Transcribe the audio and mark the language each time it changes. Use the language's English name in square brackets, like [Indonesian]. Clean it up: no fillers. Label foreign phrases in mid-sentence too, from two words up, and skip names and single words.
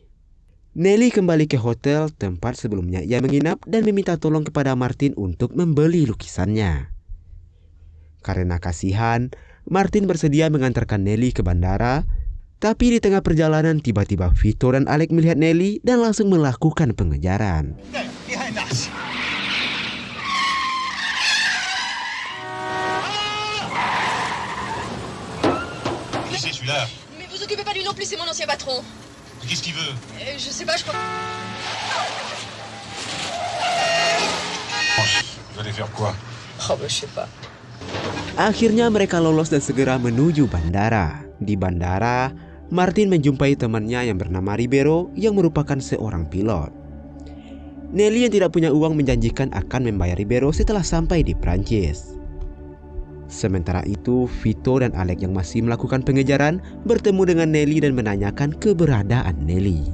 [Indonesian] Nelly kembali ke hotel tempat sebelumnya ia menginap dan meminta tolong kepada Martin untuk membeli lukisannya. Karena kasihan, Martin bersedia mengantarkan Nelly ke bandara. Tapi di tengah perjalanan tiba-tiba Vito dan Alex melihat Nelly dan langsung melakukan pengejaran. [French] Qui c'est celui-là? Mais vous occupez pas lui non plus, c'est mon ancien patron. Qu'est-ce qu'il veut? Je sais pas, je crois. Vous allez faire quoi? Oh bah je sais pas. [Indonesian] Akhirnya mereka lolos dan segera menuju bandara. Di bandara, Martin menjumpai temannya yang bernama Ribeiro yang merupakan seorang pilot. Nelly yang tidak punya uang menjanjikan akan membayar Ribeiro setelah sampai di Prancis. Sementara itu, Vito dan Alex yang masih melakukan pengejaran bertemu dengan Nelly dan menanyakan keberadaan Nelly.